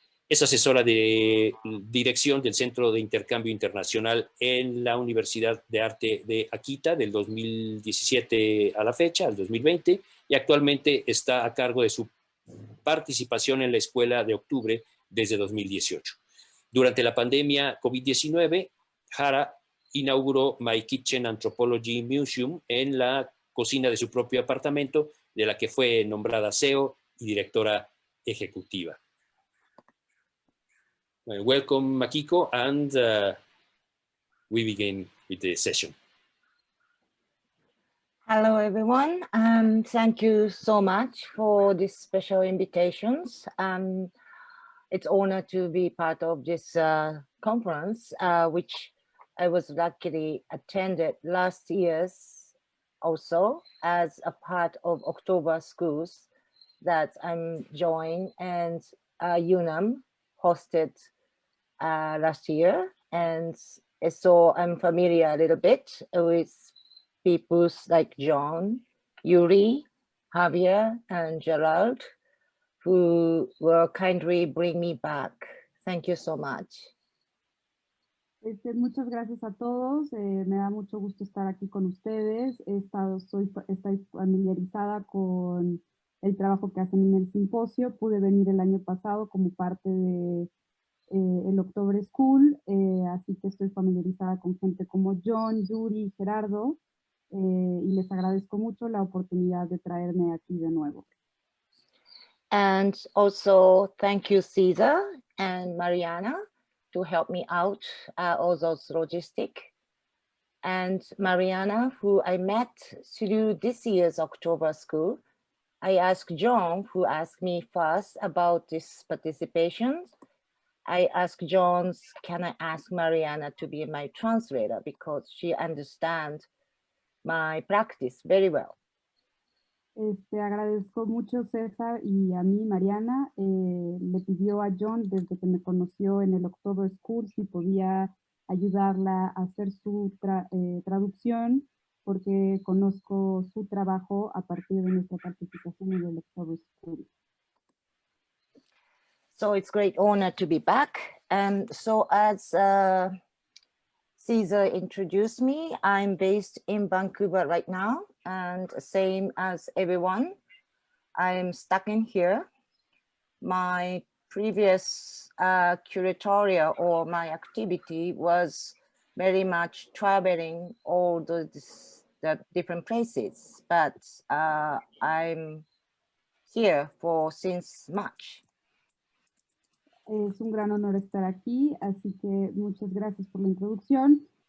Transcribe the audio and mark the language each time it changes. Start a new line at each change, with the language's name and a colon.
Spanish: Es asesora de dirección del Centro de Intercambio Internacional en la Universidad de Arte de Akita del 2017 a la fecha, al 2020, y actualmente está a cargo de su participación en la Escuela de Octubre desde 2018. Durante la pandemia COVID-19, Hara inauguró My Kitchen Anthropology Museum en la cocina de su propio apartamento, de la que fue nombrada CEO y directora ejecutiva.
English: Welcome, Makiko, and we begin with the session. Hello, everyone. Thank you so much for these special invitations. It's an honor to be part of this conference, which I was luckily attended last year's also as a part of October schools that I'm joined, and UNAM hosted last year. And so I'm familiar a little bit with people like John, Yuri, Javier, and Gerald, who will kindly bring me back. Thank you so much.
Spanish: Muchas gracias a todos. Me da mucho gusto estar aquí con ustedes. Estoy familiarizada con el trabajo que hacen en el simposio. Pude venir el año pasado como parte de el October School, así que estoy familiarizada con gente como John, Yuri, Gerardo, y les agradezco mucho la oportunidad de traerme aquí de nuevo.
English: And also thank you, César and Mariana, to help me out all those logistics. And Mariana, who I met through this year's October School, I asked John, who asked me first about this participation. I asked John, can I ask Mariana to be my translator because she understands my practice very well.
Spanish: Agradezco mucho César y a mí, Mariana. Le pidió a John desde que me conoció en el October School si podía ayudarla a hacer su traducción porque conozco su trabajo a partir de nuestra participación en el October School.
English: So it's a great honor to be back. And so as César introduced me, I'm based in Vancouver right now, and same as everyone, I'm stuck in here. My previous curatorial or my activity was very much traveling all the different places, but I'm here since March.
Spanish: Es un gran honor estar aquí, así que muchas gracias por la introducción.